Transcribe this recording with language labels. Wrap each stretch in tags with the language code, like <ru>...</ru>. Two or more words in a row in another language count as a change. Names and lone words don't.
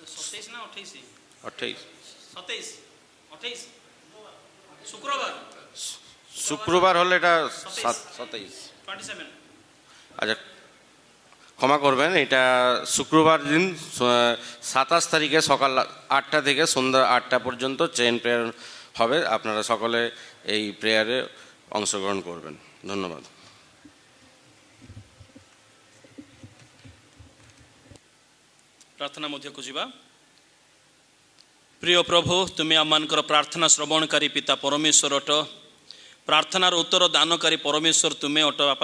<bn>28 শুক্রবার হলে এটা 27। আচ্ছা ক্ষমা করবেন, এটা শুক্রবার দিন 27 তারিখে সকাল 8টা থেকে সন্ধ্যা 8টা পর্যন্ত</bn> <en>chain prayer</en> <bn>হবে। আপনারা সকলে এই প্রেয়ারে অংশগ্রহণ করবেন। ধন্যবাদ।</bn> <or>ପ୍ରାର୍ଥନା ମଧ୍ୟକୁ ଯିବା। ପ୍ରିୟ ପ୍ରଭୁ, ତୁମେ ଆମମାନଙ୍କର ପ୍ରାର୍ଥନା ଶ୍ରବଣକାରୀ ପିତା ପରମେଶ୍ୱର ଅଟ, ପ୍ରାର୍ଥନାର ଉତ୍ତର ଦାନକାରୀ ପରମେଶ୍ୱର ତୁମେ ଅଟ ବାପା।</or>